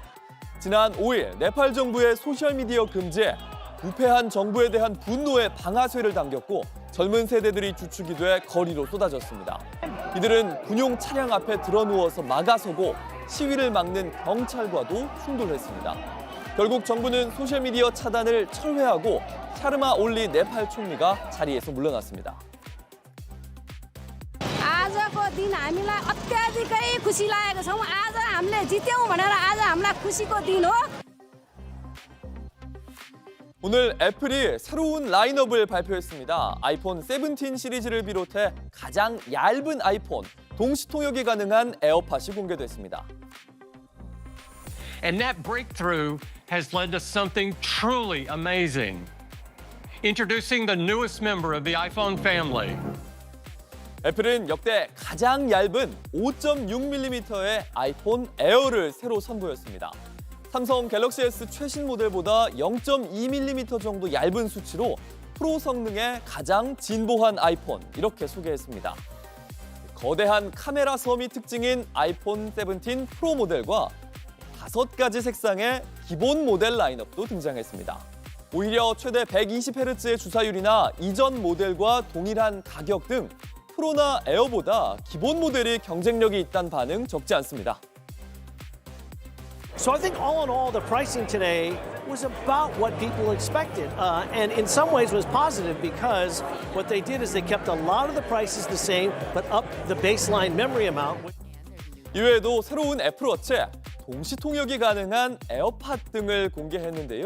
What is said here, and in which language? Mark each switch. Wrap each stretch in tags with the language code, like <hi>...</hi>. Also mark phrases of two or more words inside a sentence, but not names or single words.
<ko>지난 5일 네팔 정부의 소셜미디어 금지에 부패한 정부에 대한 분노의 방아쇠를 당겼고 젊은 세대들이 주축이 돼 거리로 쏟아졌습니다. 이들은 군용 차량 앞에 드러누워서 막아서고 시위를 막는 경찰과도 충돌했습니다. 결국 정부는 소셜미디어 차단을 철회하고 샤르마 올리 네팔 총리가 자리에서 물러났습니다.</ko> <ne>आजको दिन हामीलाई अत्याधिकै खुसी लागेको छौँ। आज हामीले जित्यौँ भनेर आज हामीलाई खुसीको दिन हो।</ne> <ko>오늘 애플이 새로운 라인업을 발표했습니다. 아이폰 17 시리즈를 비롯해 가장 얇은 아이폰, 동시 통역이 가능한 에어팟이 공개됐습니다.</ko> <en>And that breakthrough has led to something truly amazing. Introducing the newest member of the iPhone family.</en> <ko>애플은 역대 가장 얇은 5.6mm의 아이폰 에어를 새로 선보였습니다. 삼성 갤럭시 S 최신 모델보다 0.2mm 정도 얇은 수치로 프로 성능에 가장 진보한 아이폰 이렇게 소개했습니다. 거대한 카메라 섬이 특징인 아이폰 17 프로 모델과 5가지 색상의 기본 모델 라인업도 등장했습니다. 오히려 최대 120Hz의 주사율이나 이전 모델과 동일한 가격 등 프로나 에어보다 기본 모델이 경쟁력이 있다는 반응 적지 않습니다.</ko> <en>So I think all in all, the pricing today was about what people expected, and in some ways was positive because what they did is they kept a lot of the prices the same, but upped the baseline memory amount.</en> <ko>이외에도 새로운 애플워치에 동시 통역이 가능한 에어팟 등을 공개했는데요.</ko>